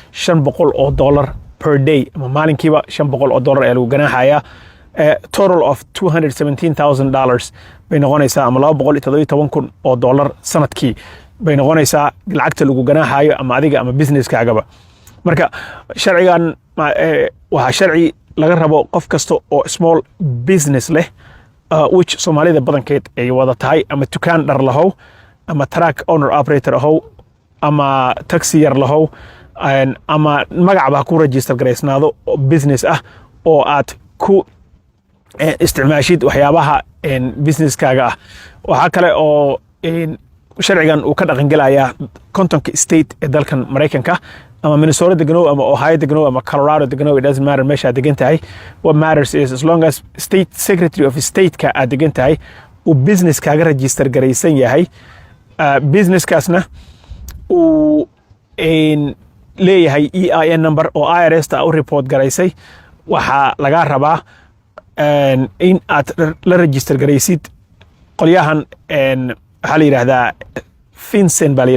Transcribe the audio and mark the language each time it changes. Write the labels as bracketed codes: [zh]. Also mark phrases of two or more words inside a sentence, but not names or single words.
[en] $500 per day [so] ama maalinkiiba $500 ee lagu ganaaxaya [en] total of $217,000 [so] bay noqonaysaa ama $217,000 sanadkii bay noqonaysaa lacagta lagu ganaaxayo ama adiga ama businesskaagaba marka sharcigan waxa sharci laga rabo qof kasta oo [en] small business [so] leh which Soomaalida badankeed ay wada tahay ama dukaan dhar lahow ama [en] truck owner operator [so] ahow ama taxi yar lahow ama magacba ku register gareysnaado business oo aad ku isticmaashid waxyaabaha businesskaaga waxa kale oo sharcigan uu ka dhaqan gelayaa kontonka state ee dalkan Mareykanka ama Minnesota degano ama Ohio degano ama Colorado degano [en] it doesn't matter [so] meesha degan tahay [en] what matters is as long as state secretary of state [so] ka aad degan tahay uu businesskaaga register gareysan yahay businesskaasna uu leeyahay [en] EIN number [so] oo IRS ta u report garaysay waxa laga rabaa in aad la register garaysid qolyahan waxa la yiraahdaa FinCEN baa la